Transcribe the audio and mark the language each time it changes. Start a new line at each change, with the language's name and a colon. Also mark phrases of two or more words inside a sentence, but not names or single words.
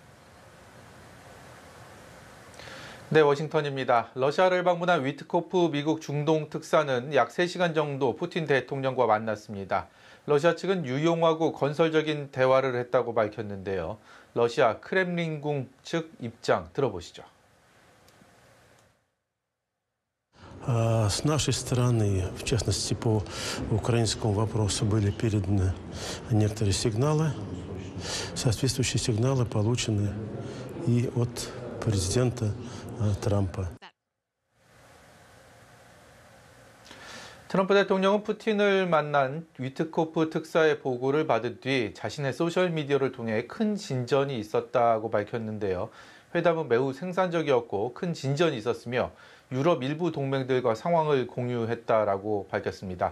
Korean: 네, 워싱턴입니다. 러시아를 방문한 위트코프 미국 중동 특사는 약 3시간 정도 푸틴 대통령과 만났습니다. 러시아 측은 유용하고 건설적인 대화를 했다고 밝혔는데요. 러시아 크렘린궁 측 입장 들어보시죠.
Russian: С нашей стороны, в частности по украинскому вопросу, были переданы некоторые сигналы. Соответствующие сигналы получены и от президента Трампа.
Korean: 트럼프 대통령은 푸틴을 만난 위트코프 특사의 보고를 받은 뒤 자신의 소셜미디어를 통해 큰 진전이 있었다고 밝혔는데요. 회담은 매우 생산적이었고 큰 진전이 있었으며 유럽 일부 동맹들과 상황을 공유했다라고 밝혔습니다.